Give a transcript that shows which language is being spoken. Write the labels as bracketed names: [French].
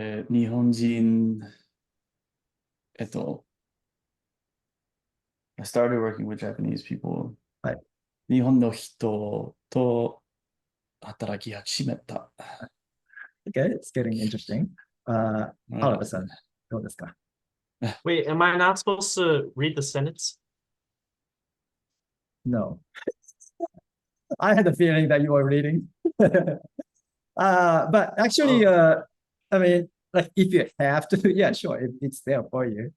[English] 日本人、I started working with Japanese people. [Japanese] はい。日本の人と働き始めた。 [English] Okay, it's getting interesting. [Japanese] Oliver さん、どうですか？ [English] Wait, am I not supposed to read the sentence? No. I had a feeling that you were reading. But actually, I mean, like if you have to, yeah, sure, it's there for you.